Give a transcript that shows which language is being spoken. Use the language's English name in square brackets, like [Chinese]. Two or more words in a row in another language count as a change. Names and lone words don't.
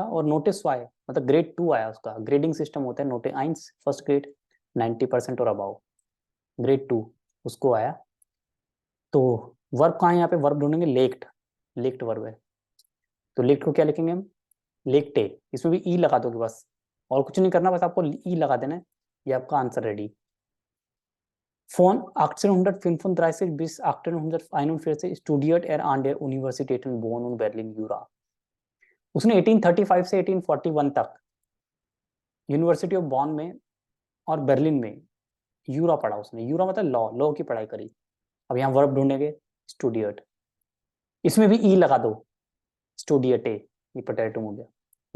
[Hindi] और नोटिस वाई मतलब ग्रेड 2 आया उसका, [English] grading system [Hindi] होता है [German] Note eins, [English] first grade [Hindi] 90% और अबाउ, ग्रेड 2 उसको आया। तो वर्ब कहाँ है यहाँ पे? वर्ब ढूंढेंगे लेक्ट, लेक्ट वर्ब है। तो लेक्ट को क्या लिखेंगे हम? लेक्टे। इसमें भी ई लगा दोगे बस, और कुछ नहीं करना, बस आपको ई लगा देना है, ये आपका [English] answer ready. [German] Von 1835 bis 1841 studiert er an der Universitäten Bonn und Berlin-Jura। [Hindi] उसने 1835 से 1841 तक [English] university of Bonn [Hindi] में और बर्लिन में यूरा पढ़ा उसने। यूरा मतलब लॉ, लॉ की पढ़ाई करी। अब यहाँ वर्ब ढूंढेंगे स्टूडियट, इसमें भी ई लगा दो, स्टूडियटे, ये प्रेटेरिटुम हो गया।